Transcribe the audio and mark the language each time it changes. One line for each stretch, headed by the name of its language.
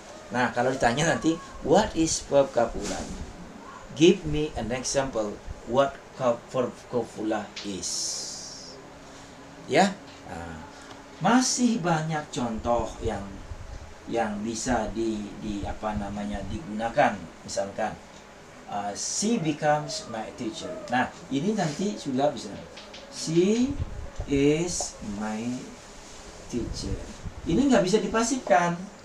Indonesian: Nah, kalau ditanya nanti
English: what is verb copula, give me an example what verb copula is.
Indonesian: Ya, masih banyak contoh yang bisa digunakan. Misalkan
English: she becomes my teacher.
Indonesian: Nah, ini nanti sudah bisa.
English: She is my teacher.
Indonesian: Ini nggak bisa dipasifkan.